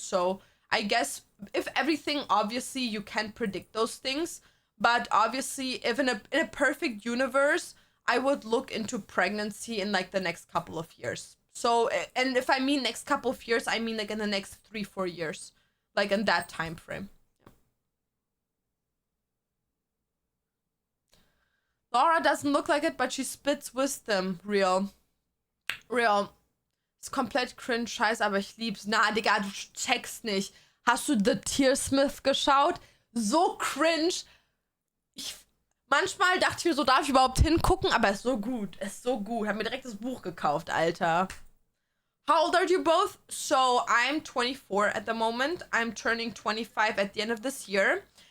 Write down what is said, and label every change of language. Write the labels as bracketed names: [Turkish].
[English] So I guess if everything, obviously you can't predict those things, but obviously if in a perfect universe, I would look into pregnancy in like the next couple of years. So, and if I mean next couple of years, I mean like in the next 3-4 years, like in that time frame. Laura doesn't look like it, but she spits wisdom. Real. [German] Ist komplett cringe, scheiße, aber ich lieb's. Na, Digga, du checkst nicht. Hast du The Tearsmith geschaut? So cringe. Manchmal dachte ich mir so, darf ich überhaupt hingucken? Aber es ist so gut. Es ist so gut. Hab mir direkt das Buch gekauft, Alter. [English] How old are you both? So, I'm 24 at the moment. I'm turning 25 at the end of this year.